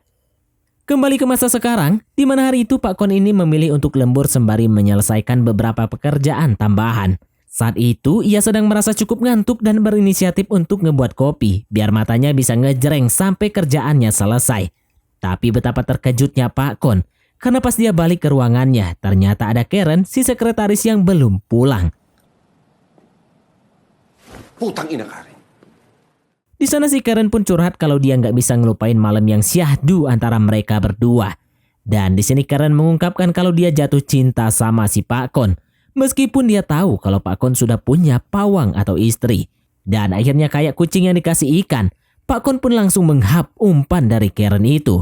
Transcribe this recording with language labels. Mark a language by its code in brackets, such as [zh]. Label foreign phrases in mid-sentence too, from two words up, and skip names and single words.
[id] Kembali ke masa sekarang, di mana hari itu Pak Kon ini memilih untuk lembur sembari menyelesaikan beberapa pekerjaan tambahan. Saat itu ia sedang merasa cukup ngantuk dan berinisiatif untuk ngebuat kopi biar matanya bisa ngejreng sampai kerjaannya selesai. Tapi betapa terkejutnya Pak Kon Karena pas dia balik ke ruangannya, ternyata ada Karen, si sekretaris yang belum pulang. [tl] Putang ina Karen. [id] Di sana si Karen pun curhat kalau dia nggak bisa ngelupain malam yang syahdu antara mereka berdua. Dan di sini Karen mengungkapkan kalau dia jatuh cinta sama si Pak Kon. Meskipun dia tahu kalau Pak Kon sudah punya pawang atau istri. Dan akhirnya kayak kucing yang dikasih ikan, Pak Kon pun langsung menghap umpan dari Karen itu.